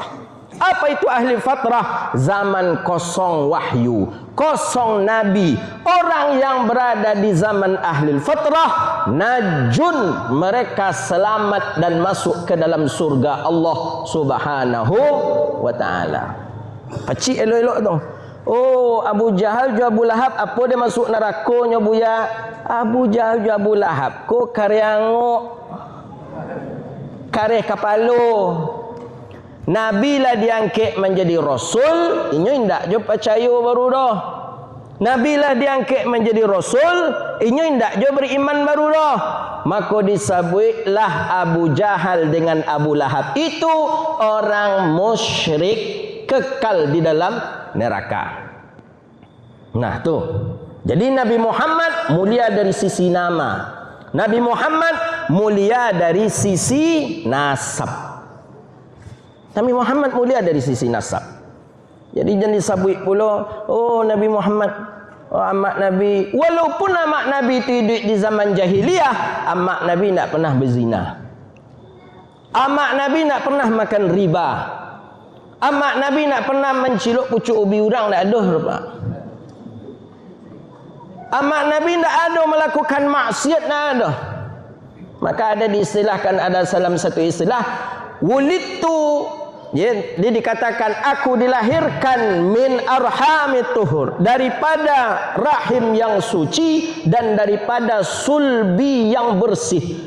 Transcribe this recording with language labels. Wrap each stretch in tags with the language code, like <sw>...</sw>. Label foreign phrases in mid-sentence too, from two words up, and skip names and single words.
<id>Apa itu ahli fitrah? Zaman kosong wahyu, kosong nabi. Orang yang berada di zaman ahli fitrah, najun, mereka selamat dan masuk ke dalam surga Allah</id> <ar>سبحانه وتعالى.</ar> <min>Pacik elok-elok tu. Oh, Abu Jahal ju Abu Lahab, apa dia masuk neraka nya buya? Abu Jahal ju Abu Lahab, ko karyangok kareh kapalo. Nabi lah diangkat menjadi rasul, inyo indak jo percaya baru dah. Nabi lah diangkat menjadi rasul, inyo indak jo beriman baru dah.</min> <id>Maka disebutlah Abu Jahal dengan Abu Lahab itu orang musyrik kekal di dalam neraka.</id> <min>Nah tu.</min> <id>Jadi Nabi Muhammad mulia dari sisi nama. Nabi Muhammad mulia dari sisi nasab. Nabi Muhammad mulia dari sisi nasab. Jadi jangan disabui pula, oh Nabi Muhammad, oh amak Nabi. Walaupun amak Nabi itu hidup di zaman jahiliyah, amak Nabi tak pernah berzina. Amak Nabi tak pernah makan riba. Amak Nabi tak pernah menciluk pucuk ubi urang, tak ada. Amak Nabi tak ada melakukan maksiat, tak ada. Maka ada diistilahkan, ada salam satu istilah, wulidtu, dia dikatakan aku dilahirkan</id> <ar>من أرحام الطهور,</ar> <id>daripada rahim yang suci dan daripada sulbi yang bersih.</id>